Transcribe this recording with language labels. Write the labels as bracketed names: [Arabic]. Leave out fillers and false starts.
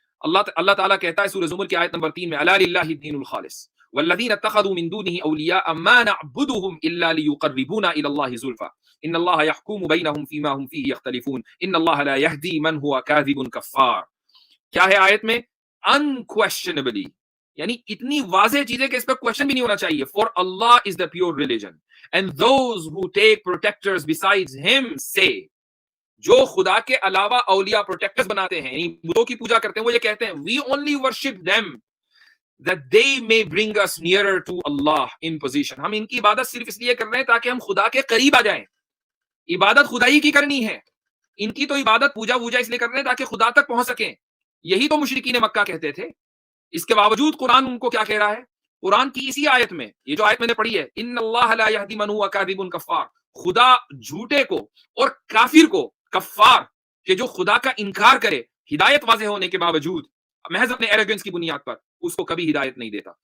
[Urdu] اللہ تعالیٰ کہتا ہے سورہ زمر کی آیت نمبر 3 میں، [Arabic] الا للہ الدین الخالص والذین اتخذوا من دونه اولیاء ما نعبدهم الا ليقربونا الى الله زلفى ان الله يحكم بينهم فيما هم فيه يختلفون ان الله لا يهدي من هو كاذب كفار. [Urdu] کیا ہے آیت میں؟ unquestionably، یعنی اتنی واضح چیزیں کہ اس پہ کوشچن بھی نہیں ہونا چاہیے. [English] For Allah is the pure religion and those who take protectors besides him say، [Urdu] جو خدا کے علاوہ اولیاء پروٹیکٹرز بناتے ہیں، یعنی بتوں کی پوجا کرتے ہیں، وہ یہ کہتے ہیں [English] we only worship them that they may bring us nearer to Allah in position. [Urdu] ہم ان کی عبادت صرف اس لیے کر رہے ہیں تاکہ ہم خدا کے قریب آ جائیں. عبادت خدائی کی کرنی ہے، ان کی تو عبادت پوجا ووجا اس لیے کر رہے ہیں تاکہ خدا تک پہنچ سکیں. یہی تو مشرکین مکہ کہتے تھے. اس کے باوجود قرآن ان کو کیا کہہ رہا ہے؟ قرآن کی اسی آیت میں، یہ جو آیت میں نے پڑھی ہے، [Arabic] ان اللہ لا یہدی من هو کاذب کفار، [Urdu] خدا جھوٹے کو اور کافر کو، کفار کہ جو خدا کا انکار کرے ہدایت واضح ہونے کے باوجود محض اپنے ایروگنس کی بنیاد پر، اس کو کبھی ہدایت نہیں دیتا.